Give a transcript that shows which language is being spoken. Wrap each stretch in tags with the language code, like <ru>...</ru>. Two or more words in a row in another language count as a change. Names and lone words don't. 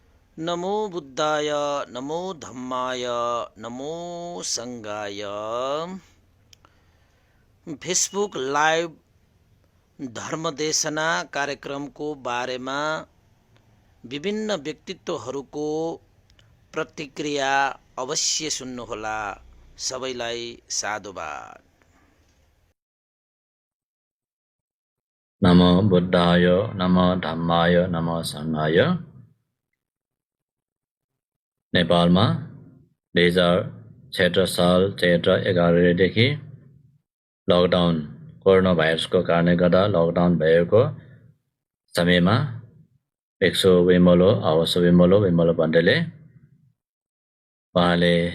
<pi>नमो बुद्धाय नमो धम्माय नमो संघाय।</pi> <en>Facebook live</en> <ne>धर्मदेशना कार्यक्रमको बारेमा विभिन्न व्यक्तित्वहरूको प्रतिक्रिया अवश्य सुन्नुहोला। सबैलाई साधुवाद।</ne> <pi>नमो बुद्धाय नमो धम्माय नमो संघाय।</pi> <ne>नेपालमा 2017 साल चैत्र 11 देखि लकडाउन कोरोना भाइरसको कारणले गर्दा लकडाउन भएको समयमा भिक्षु विमलो आवास विमलो भन्डेले उहाँले</ne>